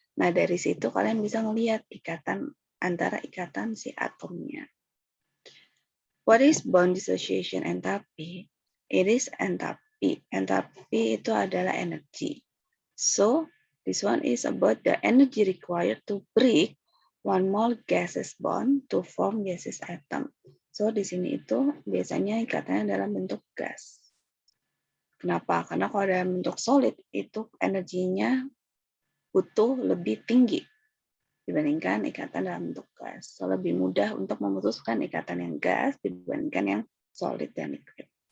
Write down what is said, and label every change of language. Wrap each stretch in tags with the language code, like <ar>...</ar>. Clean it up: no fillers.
<id>Nah dari situ kalian bisa melihat ikatan antara ikatan si atomnya.</id> <en>What is bond dissociation enthalpy? It is enthalpy.</en> <id>Enthalpy itu adalah energi.</id> <en>So this one is about the energy required to break one mole gaseous bond to form gaseous atom.</en> <id>So di sini itu biasanya ikatannya dalam bentuk gas. Kenapa? Karena kalau dalam bentuk solid itu energinya butuh lebih tinggi dibandingkan ikatan dalam bentuk gas. So lebih mudah untuk memutuskan ikatan yang gas dibandingkan yang solid dan liquid.</id>